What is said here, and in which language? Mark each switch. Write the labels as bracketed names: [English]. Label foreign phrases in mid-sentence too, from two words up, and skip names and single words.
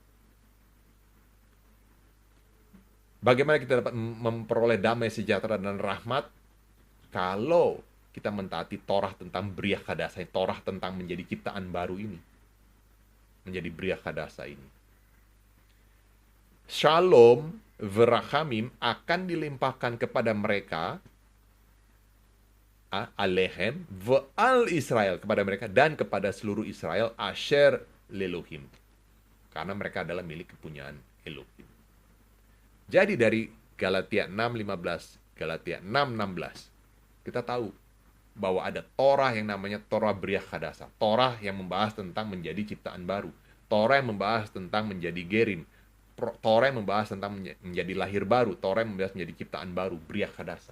[Indonesian] Bagaimana kita dapat memperoleh damai, sejahtera, dan rahmat? Kalau kita mentaati Torah tentang [Hebrew] בריאה חדשה, [Indonesian] Torah tentang menjadi ciptaan baru ini, menjadi [Hebrew] בריאה חדשה [Indonesian] ini. [Hebrew] שלום ורחמים [Indonesian] akan dilimpahkan kepada mereka, [Hebrew] עליהם ועל ישראל, [Indonesian] kepada mereka dan kepada seluruh Israel, [Hebrew] אשר לאלהים, [Indonesian] karena mereka adalah milik kepunyaan Elohim. Jadi dari Galatia 6:15, Galatia 6:16, kita tahu bahwa ada Torah yang namanya Torah [Hebrew] בריאה חדשה, [Indonesian] Torah yang membahas tentang menjadi ciptaan baru, Torah yang membahas tentang menjadi gerim, Torah yang membahas tentang menjadi lahir baru, Torah yang membahas menjadi ciptaan baru, [Hebrew] בריאה חדשה.